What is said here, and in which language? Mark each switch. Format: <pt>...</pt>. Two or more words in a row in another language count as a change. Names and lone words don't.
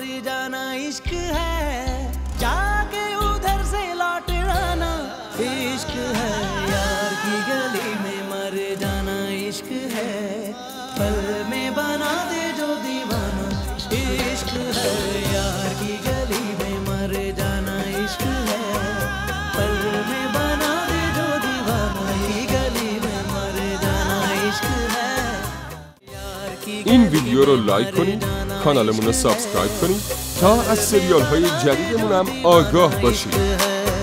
<ur>جانا عشق ہے جا کے ادھر سے لوٹ آنا عشق ہے یار کی گلی میں مر جانا عشق ہے پل میں بنا دے جو دیوانہ عشق ہے یار کی گلی میں مر جانا عشق ہے پل میں بنا دے جو دیوانہ کی گلی میں مر جانا عشق ہے.</ur> <fa>این ویدیو رو لایک کنید، کانالمون رو سابسکرایب کنید تا از سریال های جدیدمون هم آگاه باشید.</fa>